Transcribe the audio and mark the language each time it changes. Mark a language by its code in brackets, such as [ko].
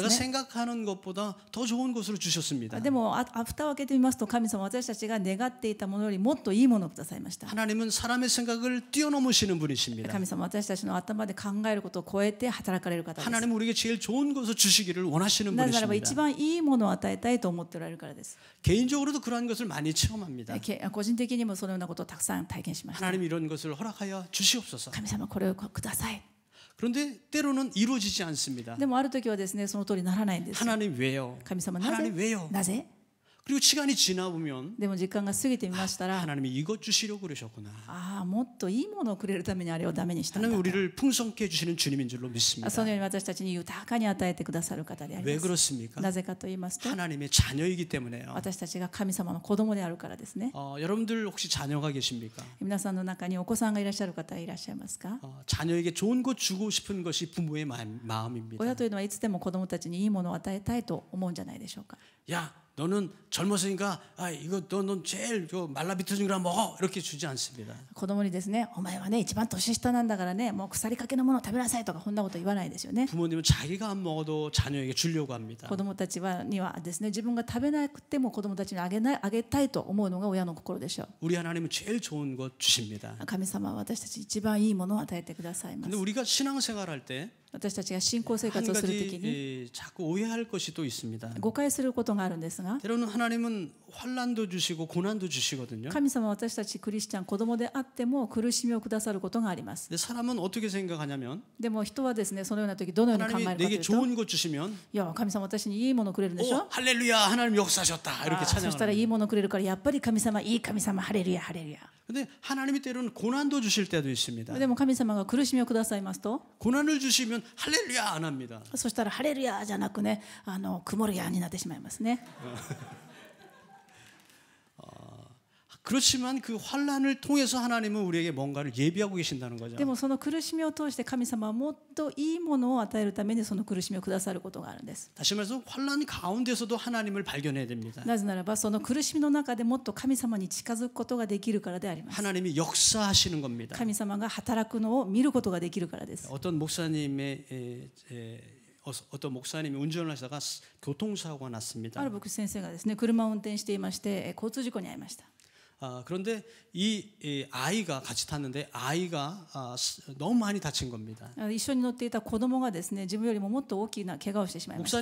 [ko] 내가 [ja] すね。 [ko] 생각하는 것보다 더 좋은 것으로 주셨습니다. [ja] でも蓋を開けてみますと、神様は私たちが願っていたものよりもっといいものをくださいました。 [ko] 하나님은 사람의 생각을 뛰어넘으시는 분이십니다. [ja] 神様は私たちの頭で考えることを超えて働かれる方です。 [ko] 하나님은 우리에게 제일 좋은 것을 주시기를 원하시는 [ja] なぜならば一 [ko] 분이십니다. [ja] 番いいものを与えたいと思っておられるからです。 [ko] 개인적으로도 그러한 것을 많이 체험합니다. [ja] 個人的にもそのようなことをたくさん体験しました。 [ko] 하나님 이런 것을 허락하여 주시옵소서. [ja] 神様これをください。 [ko] 그런데 때로는 이루어지지 않습니다. [ja] でもある時はですね、その通りにならないんです。 [ko] 하나님 왜요? [ja] 神様なぜ [ko] 하나님 왜요? [ja] なぜ [ko] 그리고 시간이 지나 보면 [ja] でも時間が過ぎてみましたら、 [ko] 하나님이 이것 주시려고 그러셨구나. [ja] もっといいものをくれるためにあれをダメにしたんだ [ko] 하나님 [ja] と。 [ko] 우리를 풍성케 해주시는 주님인 줄로 믿습니다. [ja] そのように私たちに豊かに与えてくださる方であり [ko] 왜 [ja] ます。 [ko] 그렇습니까? [ja] なぜかと言いますと、 [ko] 하나님의 자녀이기 때문에요. [ja] 私たちが神様の子供であるからですね。 [ko] 여러분들 혹시 자녀가 계십니까? [ja] 皆さんの中にお子さんがいらっしゃる方いらっしゃいますか？ [ko] 자녀에게 좋은 것 주고 싶은 것이 부모의 마음입니다. [ja] 親というのはいつでも子供たちにいいものを与えたいと思うんじゃないでしょうか。 [ko] 야, 너는 젊었으니까 이거 넌 제일 말라비터진 거나 먹어 이렇게 주지 않습니다. [ja] 子供にですね、お前はね一番年下なんだからね、もう腐りかけのものを食べなさいとかこんなこと言わないですよね。 [ko] 부모님은 자기가 안 먹어도 자녀에게 주려고 합니다. [ja] 子供たちにはですね、自分が食べなくても子供たちにあげたいと思うのが親の心でしょう。 [ko] 우리 하나님은 제일 좋은 것 주십니다. [ja] 神様は私たち一番いいものを与えてくださいま [ko] 근데 [ja] す。 [ko] 우리가 신앙생활할 때 [ja] 私たちが信仰生 [ko] 한 [ja] 活をするときに [ko] 가지 자꾸 오해할 것이 또 있습니다. [ja] 誤解することがあるんですが、 [ko] 때로는 하나님은 환난도 주시고 고난도 주시거든요. [ja] 神様は私たちクリスチャン子供であっても苦しみをくださることがあります。 [ko] 근데 사람은 어떻게 생각하냐면 [ja] でも人はですね、そのような時どのように考えるか [ko] 하나님이 [ja] とい [ko] 내게 [ja] うと、 [ko] 좋은 것 주시면 [ja] いや神様私にいいものをくれるんでしょ。 [ko] 할렐루야 하나님 역사하셨다 이렇게 [ja] そしたらい [ko] 찬양합니다. [ja] いものをくれるからやっぱり神様いい神様ハレルヤハレルヤ。 [ko] 근데 하나님이 때로는 고난도 주실 때도 있습니다. [ja] でも神様が苦しみをくださいますと、 [ko] 고난을 주시면 할렐루야 안 합니다. [ja] そしたらハレルヤじゃなくね、曇るやになってしまいますね。 [ko] 그렇지만 그 환난을 통해서 하나님은 우리에게 뭔가를 예비하고 계신다는 거죠. [ja] でもその苦しみを通して神様はもっといいものを与えるためにその苦しみをくださることがあるんです。 [ko] 다시 말해서 환난 가운데서도 하나님을 발견해야 됩니다. [ja] なぜならばその苦しみの中でもっと神様に近づくことができるからであります。 [ko] 하나님이 역사하시는 겁니다. [ja] 神様が働くのを見ることができるからです。 [ko] 어떤 목사님이 운전을 하다가 교통사고가 났습니다. [ja] ある牧師先生がですね、車を運転していまして交通事故に遭いました。 [ko] 그런데 이 아이가 같이 탔는데 아이가 너무 많이 다친 겁니다. [ja] 一緒に乗っていた子供がですね、自分よりももっと大きな怪我をしてしまいました。